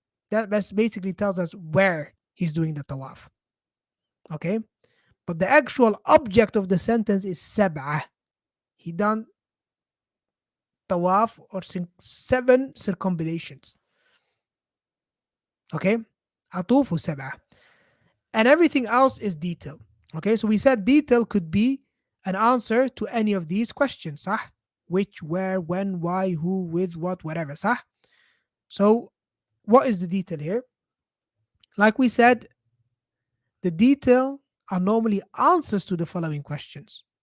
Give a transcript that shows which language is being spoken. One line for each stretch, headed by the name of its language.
English: That basically tells us where he's doing the tawaf. Okay. But the actual object of the sentence is سبعة. He done tawaf or 7 circumambulations.
Arabic: Okay, أطوف سبعة.
English: And everything else is detail. Okay, so we said detail could be an answer to any of these questions, صح? Which, where, when, why, who, with, what, whatever, صح? So what is the detail here? Like we said, the detail are normally answers to the following questions.